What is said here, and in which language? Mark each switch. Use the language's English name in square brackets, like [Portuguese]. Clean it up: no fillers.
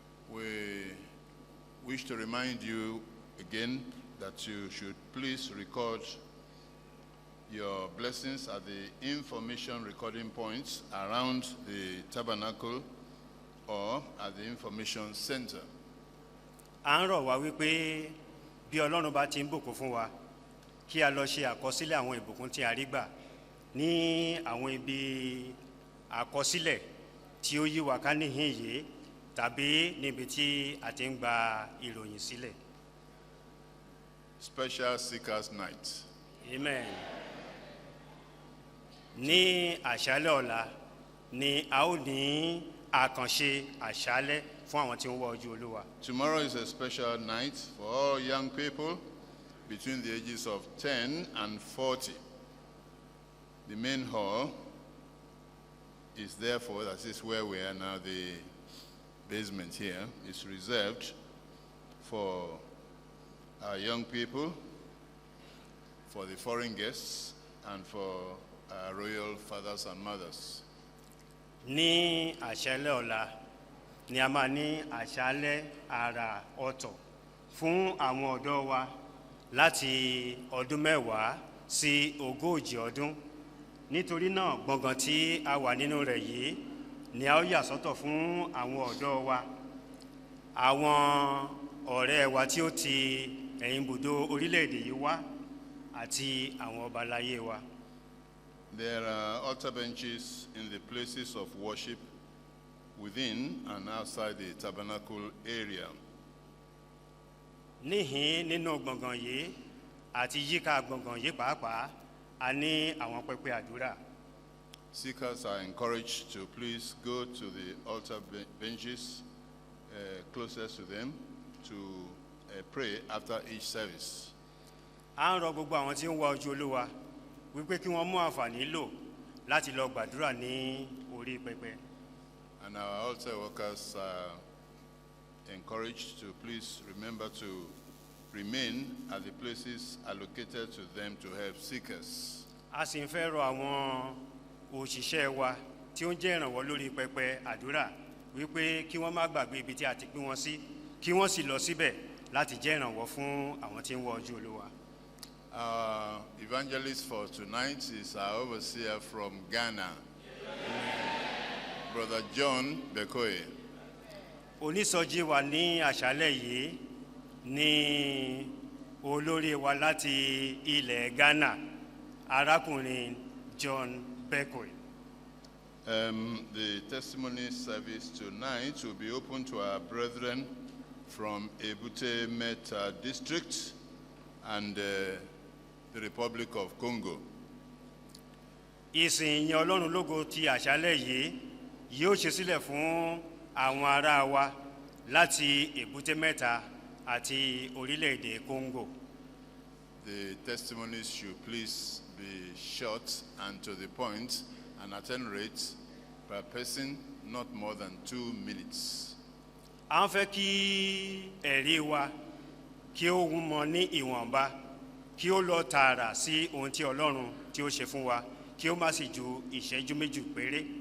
[English] We wish to remind you again that you should please record your blessings at the information recording points around the tabernacle or at the information center. [Yoruba] À ń rọ̀ wá wípé bí Ọlọ́run bá ti ń bùkún fún wa kí a lọ ṣe àkọsílẹ̀ àwọn ìbùkún tí a rí gbà ní àwọn ibi àkọsílẹ̀ tí ó yí wa ká níhìn yìí tàbí níbi tí a ti ń gba ìròyìn sílẹ̀. [English] special Seekers Night. Amen. [Yoruba] Ní àṣálẹ́ ọ̀la ni a ó ní àkànṣe àṣálẹ́ fún àwọn tí ń wá ojú Olúwa. [English] Tomorrow is a special night for all young people between the ages of 10 and 40. The main hall is therefore, that is where we are now, the basement here is reserved for our young people, for the foreign guests, and for our royal fathers and mothers. [Yoruba] Ní àṣálẹ́ ọ̀la ni a máa ní àṣálẹ́ àrà ọ̀tọ̀ fún àwọn ọ̀dọ́ wa láti ọdún 10 sí 40 ọdún. Nítorí náà gbọ̀ngàn tí a wà nínú rẹ̀ yìí ni a ó yà sọ́tọ̀ fún àwọn ọ̀dọ́ wa, àwọn ọ̀rẹ́ wa tí ó ti ẹ̀yìn ibùdó orílẹ̀-èdè yìí wá àti àwọn ọba láyé wa. [English] There are altar benches in the places of worship within and outside the tabernacle area. [Yoruba] Níhìn nínú gbọ̀ngàn yìí àti yíká gbọ̀ngàn yìí pàápàá a ní àwọn pẹpẹ àdúrà. [English] Seekers are encouraged to please go to the altar benches closest to them to pray after each service. [Yoruba] A ń rọ gbogbo àwọn tí ń wá ojú Olúwa wípé kí wọ́n mú àǹfààní lò láti lọ gbàdúrà ní orí pẹpẹ. [English] And our altar workers are encouraged to please remember to remain at the places allocated to them to help seekers. [Yoruba] A sì ń fẹ́ rọ àwọn òṣìṣẹ́ wa tí ó ń jẹ́ ìrànwọ́ lórí pẹpẹ àdúrà wípé kí wọ́n má gbàgbé ibi tí a ti pín wọn sí, kí wọ́n sì lọ síbẹ̀ láti jẹ́ ìrànwọ́ fún àwọn tí ń wá ojú Olúwa. [English] Our evangelist for tonight is our overseer from Ghana, Brother John Bekoe. [Yoruba] Onísọjí wa ní àṣálẹ́ yìí ní olórí wa láti ilẹ̀ Ghana, arákùnrin John Bekoe. [English] The testimony service tonight will be open to our brethren from Ebute Meta district and the Republic of Congo. [Yoruba] Ìsìn ìyìn Ọlọ́run lógo ti àṣálẹ́ yìí yóò ṣe sílẹ̀ fún àwọn ará wa láti Èbúté Mẹ́ta àti orílẹ̀-èdè Congo. [English] The testimonies should please be short and to the point and attain rate per person not more than 2 minutes. [Yoruba] À ń fẹ́ kí ẹ̀rí wa kí ó mọ ní ìwọ̀nba, kí ó lọ tààrà sí ohun tí Ọlọ́run tí ó ṣe fún wa, kí ó má sì ju ìṣẹ́jú méjì péré.